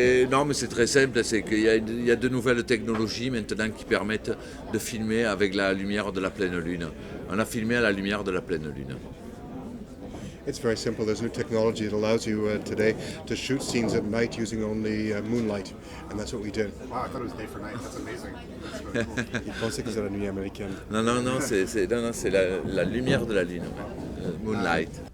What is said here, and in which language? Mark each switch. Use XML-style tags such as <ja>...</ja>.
<fr>Non, mais c'est très simple, c'est qu'il y a de nouvelles technologies maintenant qui permettent de filmer avec la lumière de la pleine lune. On a filmé à la lumière de la pleine lune.</fr> <en>It's very simple. There's new technology that allows you today to shoot scenes at night using only moonlight, and that's what we did. Wow, I thought it was day for night. That's amazing. That's really cool.</en> <fr>Il pensait que c'était la nuit américaine. Non, c'est la lumière de la lune, ouais. Moonlight.</fr>